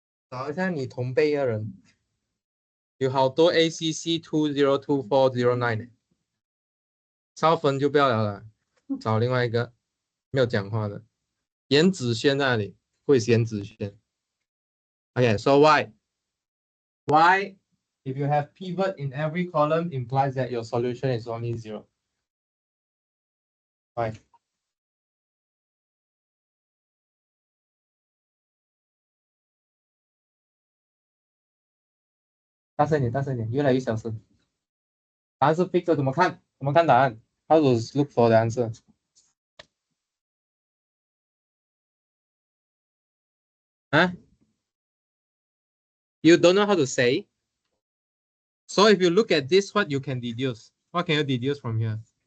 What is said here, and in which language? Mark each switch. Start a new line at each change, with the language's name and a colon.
Chinese: 找一下你同辈的人，有好多 ACC 202409，超分就不要了，找另外一个没有讲话的。颜子轩在那里，会颜子轩。
English: Okay, so why if you have pivot in every column implies that your solution is only 0? Why?
Chinese: 大声一点，大声一点，越来越小声。答案是 fixed， 怎么看？怎么看答案
English: ？How to look for the answer? You don't know how to say? So if you look at this, what you can deduce? What can you deduce from here?